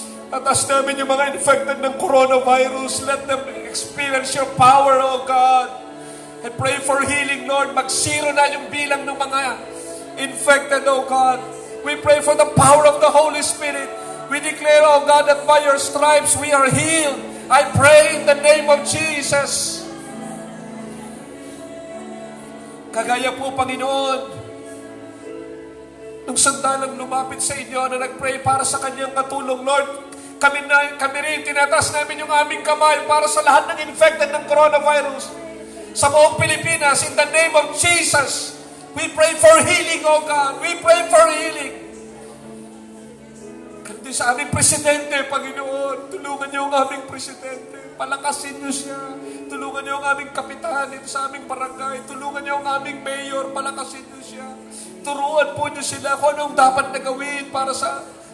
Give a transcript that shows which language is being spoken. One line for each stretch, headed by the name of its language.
Filipino: Atas namin yung mga infected ng coronavirus.
English: Let them experience your power, oh God. I pray for healing, Lord.
Filipino: Mag-zero na yung bilang ng mga infected, oh God.
English: We pray for the power of the Holy Spirit. We declare, oh God, that by your stripes we are healed. I pray in the name of Jesus.
Filipino: Kagaya po, Panginoon, nung sandalang lumapit sa inyo na nag-pray para sa kanyang katulong, Lord, kami rin, tinatas namin yung aming kamay para sa lahat ng infected ng coronavirus sa buong Pilipinas.
English: In the name of Jesus, we pray for healing, oh God. We pray for healing.
Filipino: Kandi sa aming presidente, Panginoon, tulungan niyo ang aming presidente. Palakasin niyo siya. Tulungan niyo ang aming kapitan dito sa aming barangay. Tulungan niyo ang aming mayor. Palakasin niyo siya. Turuan po niyo sila kung anong dapat na gawin para sa...